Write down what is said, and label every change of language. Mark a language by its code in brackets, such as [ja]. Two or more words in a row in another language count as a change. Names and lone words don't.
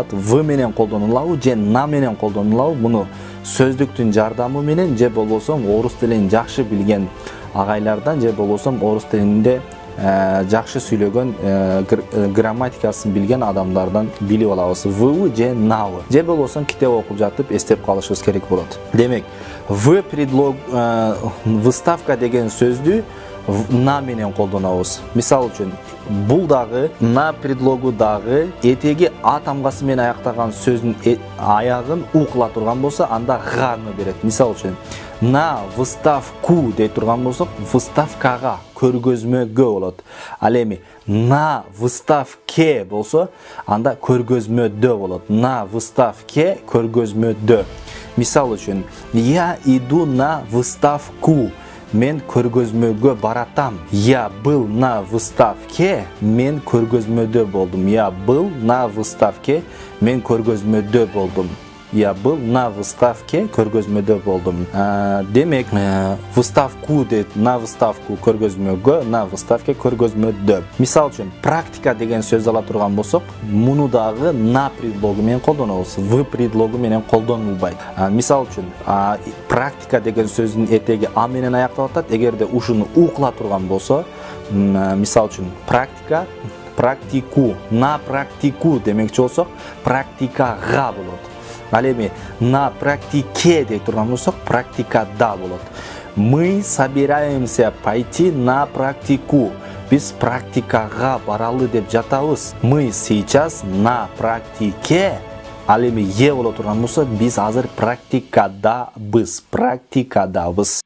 [ky] В менен колдонулабы же на менен колдонулабы? Муну сөздүктүн жардамы менен же болбосо орус тилин жакшы билген агайлардан же болбосо орус тилинде жакшы сүйлөгөн грамматикасын билген адамдардан билип алабыз. В же навы. Же болбосо китеп окуп жатып эстеп калышыбыз керек болот. Демек, [ru] в предлог выставка [ky] деген сөздү на менен колдонобуз. Мисал үчүн, бул дагы на предлогу дагы этеги а тамгасы менен аяктаган сөздүн аягын у кыла турган болсо, анда ганы берет. Мисал үчүн, [ru] на выставку [ky] дей турган болсок, выставкага, көргөзмөгө болот. Ал эми [ru] на выставке [ky] болсо, анда көргөзмөдө болот. [ru] На выставке, [ky] көргөзмөдө. Мисал үчүн, [ru] я иду на выставку. [ky] Мен көргөзмөгө баратам. [ru] Я был на выставке, [ky] мен көргөзмөдө болдум. [ru] Я был на выставке, [ky] мен көргөзмөдө болдум. [ru] Я был на выставке, [ky] көргөзмөдө болдум. Демек, выставку дейт, [ru] на выставку [ky] көргөзмөгө, [ru] на выставке [ky] көргөзмөдө. Мисал үчүн, практика деген сөз ала турган болсок, муну дагы на предлогу менен колдонобуз. В предлогу менен колдонулбайт. Мисал үчүн, практика деген сөздүн этеги а менен аякталып атат. Эгерде ушуну у кыла турган болсо, мисал үчүн, [ru] практика, практику, на практику [ky] демекчи болсок, практикага болот. Ал эми [ru] на практике [ky] дей турган болсок, практикада болот. [ru] Мы собираемся пойти на практику. [ky] Биз практикага баралы деп жатабыз. [ru] Мы сейчас на практике. [ky] Ал эми е боло турган болсо, биз азыр практикадабыз.